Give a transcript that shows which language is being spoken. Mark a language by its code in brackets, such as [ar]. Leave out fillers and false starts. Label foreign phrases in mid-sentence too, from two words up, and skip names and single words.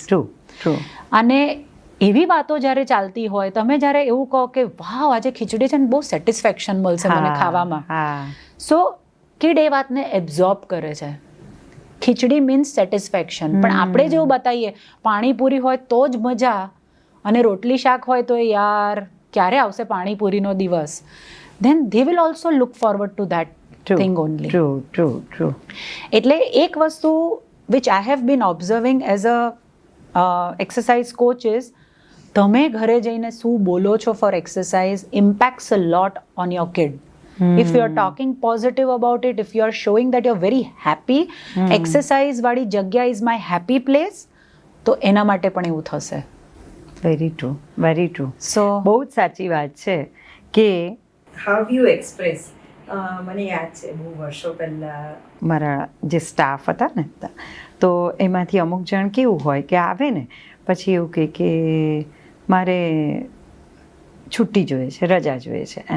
[gu] અને એવી વાતો જ્યારે ચાલતી હોય, તમે જ્યારે એવું કહો કે વાવ આજે ખીચડી છે ને બહુ સેટિસ્ફેક્શન મળશે મને ખાવામાં, [en] so kid [gu] એ વાતને એબ્ઝોર્બ કરે છે. ખીચડી [en] means satisfaction. [gu] પણ આપણે જેવું બતાવીએ પાણીપુરી હોય તો જ મજા અને રોટલી શાક હોય તો યાર ક્યારે આવશે પાણીપુરીનો દિવસ, [en] then they will also look forward to that thing only. True. [gu] એટલે એક વસ્તુ [en] which I have been observing as a exercise coach is [gu] તમે ઘરે જઈને શું બોલો છો [en] for exercise impacts a lot on your kid. If you are talking positive about it, if you are showing that you're very happy, exercise [gu] વાળી જગ્યા [en] is my happy place, [gu] તો એના માટે પણ એવું થશે. [en] very true. [gu] સો બહુ જ સાચી વાત છે કે [en] how you express. [gu] મને યાદ છે બહુ વર્ષો પહેલાં મારા જે સ્ટાફ હતા ને તો એમાંથી અમુક જણ કેવું હોય કે આવે ને પછી એવું કહે કે મારે છુટ્ટી જોઈએ છે, રજા જોઈએ છે એમ.